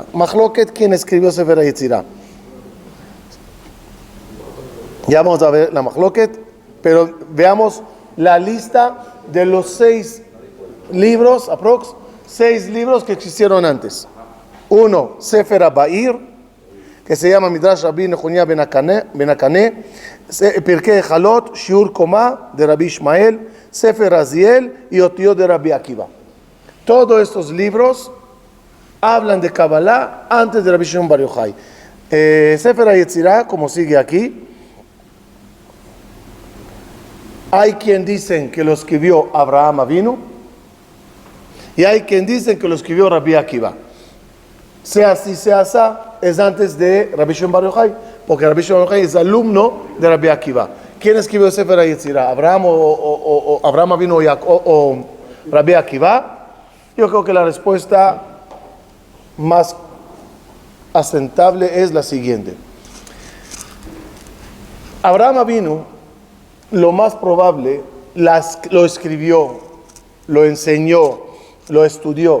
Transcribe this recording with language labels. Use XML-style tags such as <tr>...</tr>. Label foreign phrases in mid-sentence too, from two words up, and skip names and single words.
<es>Machloket, ¿quién escribió Sefer Yetzirah? Ya vamos a ver la Machloket, pero veamos la lista de los 6 libros, 6 libros que existieron antes. 1, Sefer Abair, que se llama Midrash Rabbi Nehunya Ben Akaneh, Pirkei Chalot, Shiur Koma de Rabbi Ishmael, Sefer Raziel y Otiot de Rabbi Akiva. Todos estos libros hablan de Kabbalah antes de Rabbi Shimon Bar Yochai. Sefer Yetzirah, como sigue aquí, hay quien dicen que lo escribió Abraham Avinu y hay quien dicen que lo escribió Rabbi Akiva. Sea así, sea así, es antes de Rabbi Shimon Bar Yochai, porque Rabbi Shimon Bar Yochai es alumno de Rabbi Akiva. ¿Quién escribió Sefer Yetzirah? ¿Abraham o Abraham Avinu o Rabbi Akiva? Yo creo que la respuesta más asentable es la siguiente. Abraham Avinu, lo más probable, lo escribió, lo enseñó, lo estudió.</es>